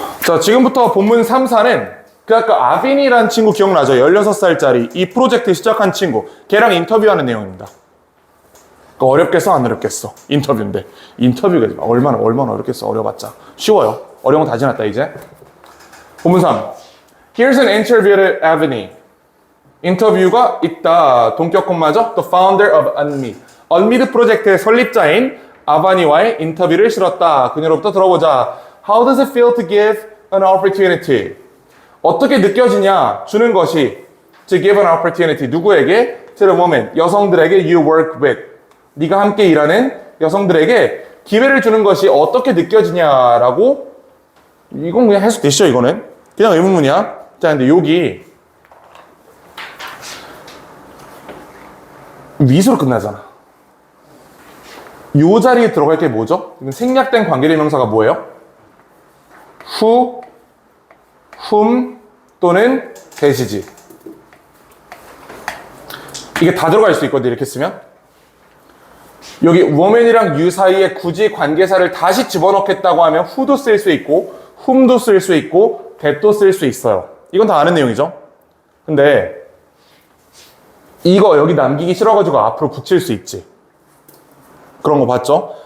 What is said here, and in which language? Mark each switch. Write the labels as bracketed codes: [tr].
[ko] 자, 지금부터 본문 3, 4는 그 아까 아빈이라는 친구 기억나죠? 16살짜리 이 프로젝트 시작한 친구. 걔랑 인터뷰하는 내용입니다. 어렵겠어? 안 어렵겠어? 인터뷰인데. 인터뷰가 얼마나 어렵겠어? 어려봤자. 쉬워요. 어려운 거 다 지났다, 이제. 본문 3. [en] Here's an interview at Avani. [ko] 인터뷰가 있다. 동격 콤마죠? [en] The founder of Unmeet. [ko] Unmeet 프로젝트의 설립자인 아바니와의 인터뷰를 실었다. 그녀로부터 들어보자. [en] How does it feel to give an opportunity? [ko] 어떻게 느껴지냐? 주는 것이 [en] to give an opportunity. [ko] 누구에게? [en] To the woman. [ko] 여성들에게 [en] you work with. [ko] 네가 함께 일하는 여성들에게 기회를 주는 것이 어떻게 느껴지냐라고. 이건 그냥 해석되시죠, 이거는? 그냥 의문문이야. 자, 근데 여기 위수로 끝나잖아. 요 자리에 들어갈 게 뭐죠? 생략된 관계대명사가 뭐예요? who, whom 또는 that이지. 이게 다 들어갈 수 있거든, 이렇게 쓰면. 여기 woman이랑 you 사이에 굳이 관계사를 다시 집어넣겠다고 하면 who도 쓸 수 있고 whom도 쓸 수 있고 that도 쓸 수 있어요. 이건 다 아는 내용이죠. 근데 이거 여기 남기기 싫어가지고 앞으로 붙일 수 있지. 그런 거 봤죠?